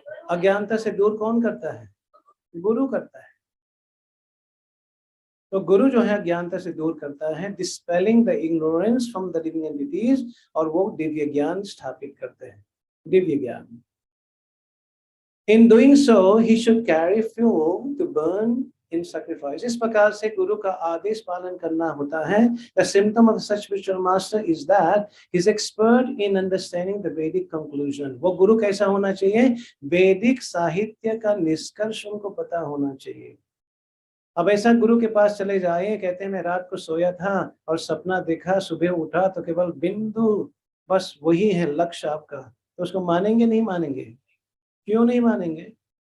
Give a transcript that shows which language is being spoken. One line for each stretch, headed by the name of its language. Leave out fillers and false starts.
Hindi: अज्ञानता से दूर कौन करता है? गुरु करता है। तो गुरु जो है अज्ञानता से दूर करता है,
English: dispelling the ignorance from the living entities,
Hindi: और वो दिव्य ज्ञान स्थापित करते हैं। दिव्य ज्ञान
English: In doing so, he should carry fuel to burn in sacrifice.
Hindi: इस प्रकार से गुरु का आदेश पालन करना होता है.
English: The symptom of such spiritual master is that he is expert in understanding the Vedic conclusion.
Hindi: वो गुरु कैसा होना चाहिए? वैदिक साहित्य का निष्कर्ष उनको पता होना चाहिए. अब ऐसा गुरु के पास चले जाए, कहते हैं मैं रात को सोया था और सपना देखा, सुबह उठा तो केवल बिंदु, बस वही है लक्ष्य आपका, तो उसको मानेंगे नहीं मानेंगे? क्यों नहीं मानेंगे?